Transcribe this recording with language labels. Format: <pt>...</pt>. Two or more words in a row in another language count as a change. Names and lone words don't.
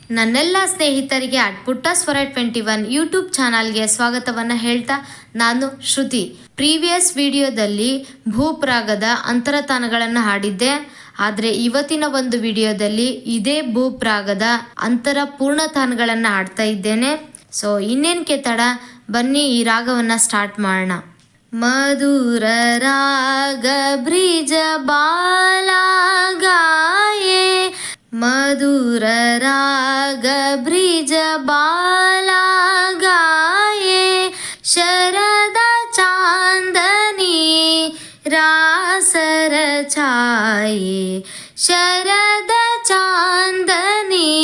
<kn>ನನ್ನೆಲ್ಲ ಸ್ನೇಹಿತರಿಗೆ ಅಟ್ಪುಟ್ಟ ಸ್ವರ 21 ಯೂಟ್ಯೂಬ್ ಚಾನಲ್ಗೆ ಸ್ವಾಗತವನ್ನು ಹೇಳ್ತಾ ನಾನು ಶ್ರುತಿ. ಪ್ರೀವಿಯಸ್ ವಿಡಿಯೋದಲ್ಲಿ ಭೂಪ್ರಾಗದ ಅಂತರತಾನಗಳನ್ನು ಹಾಡಿದ್ದೆ. ಆದರೆ ಇವತ್ತಿನ ಒಂದು ವಿಡಿಯೋದಲ್ಲಿ ಇದೇ ಭೂಪ್ರಾಗದ ಅಂತರ ಪೂರ್ಣತಾನಗಳನ್ನು ಹಾಡ್ತಾ ಇದ್ದೇನೆ. ಸೊ ಇನ್ನೇನಕ್ಕೆ ತಡ, ಬನ್ನಿ ಈ ರಾಗವನ್ನು ಸ್ಟಾರ್ಟ್ ಮಾಡೋಣ.</kn> <hi>मधुर राग ब्रिज बालागाये, मधुर राग ब्रिज बालागाये, शरद चाँदनी रासर छाये, शरद चाँदनी</hi>